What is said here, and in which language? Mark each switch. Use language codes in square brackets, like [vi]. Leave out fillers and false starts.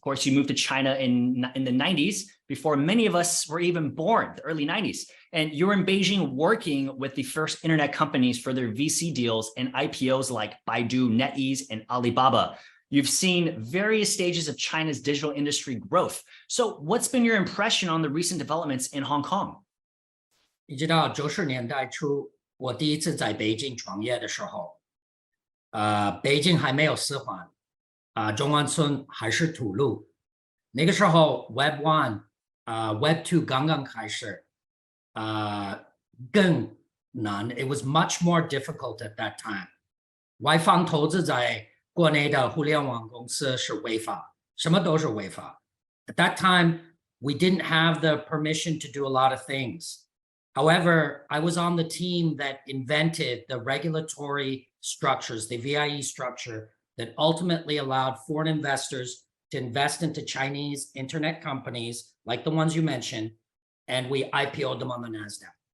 [en] Of course, you moved to China in the 90s, before many of us were even born, the early 90s. And you're in Beijing working with the first internet companies for their VC deals and IPOs like Baidu, NetEase, and Alibaba. You've seen various stages of China's digital industry growth. So what's been your impression on the recent developments in Hong Kong? [zh] 你知道90年代初，我第一次在北京创业的时候，北京还没有4环，中关村还是土路。那个时候 Web 1、Web 2刚刚开始，更难。 [en] It was much more difficult at that time. [zh] 外方投资在国内的互联网公司是违法，什么都是违法。 [en] At that time, we didn't have the permission to do a lot of things. However, I was on the team that invented the regulatory structures, the VIE structure, that ultimately allowed foreign investors to invest into Chinese internet companies like the ones you mentioned, and we IPO'd them on the NASDAQ.